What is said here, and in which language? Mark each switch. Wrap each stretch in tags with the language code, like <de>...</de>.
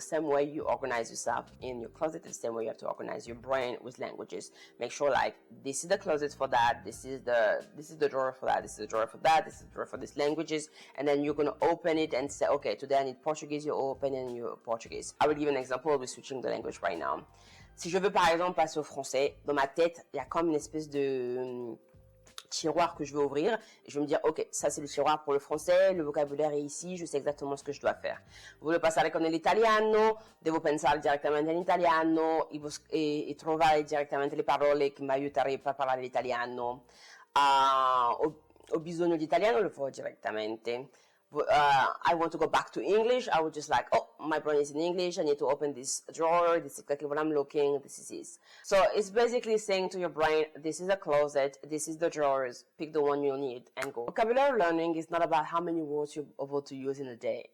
<en>The same way you organize yourself in your closet, the same way you have to organize your brain with languages. Make sure like this is the closet for that, this is the drawer for that, this is the drawer for that, this is the drawer for these languages, and then you're gonna open it and say, okay, today I need Portuguese. You open and you Portuguese. I will give an example with switching the language right now.</en> <fr>Si je veux par exemple passer au français, dans ma tête, il y a comme une espèce de tiroir que je veux ouvrir, et je vais me dire, ok, ça c'est le tiroir pour le français, le vocabolaire est ici, je sais exactement ce che dois faire.</fr> <it>Voglio passare con l'italiano, devo pensare direttamente all'italiano e trovare direttamente le parole che mi aiuterebbero a parlare l'italiano. Ho bisogno di italiano, lo farò direttamente.</it> <en>I want to go back to English, I would just like, oh, my brain is in English, I need to open this drawer, this is exactly what I'm looking, this is it. So it's basically saying to your brain, this is the closet, this is the drawers, pick the one you need and go. Vocabulary learning is not about how many words you're able to use in a day.</en>